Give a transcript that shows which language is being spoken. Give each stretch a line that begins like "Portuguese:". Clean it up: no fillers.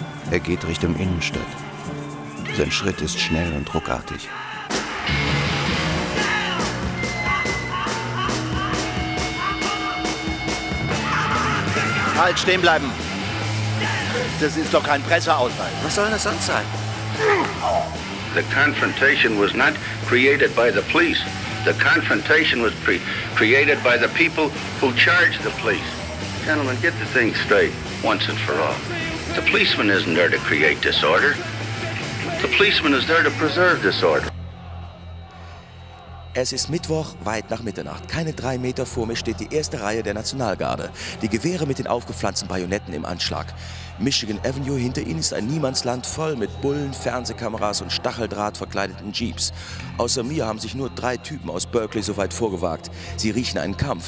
German: Er geht Richtung Innenstadt. Sein Schritt ist schnell und ruckartig. Halt, stehen bleiben! Das ist doch kein Presseausweis. Was soll das sonst sein?
English: The confrontation was not created by the police. The confrontation was created by the people who charged the police. Gentlemen, get the thing straight once and for all. The policeman isn't there to create disorder. The policeman is there to preserve disorder.
German: Es ist Mittwoch, weit nach Mitternacht. Keine 3 Meter vor mir steht die erste Reihe der Nationalgarde. Die Gewehre mit den aufgepflanzten Bajonetten im Anschlag. Michigan Avenue hinter ihnen ist ein Niemandsland voll mit Bullen, Fernsehkameras und Stacheldraht verkleideten Jeeps. Außer mir haben sich nur 3 Typen aus Berkeley so weit vorgewagt. Sie riechen einen Kampf.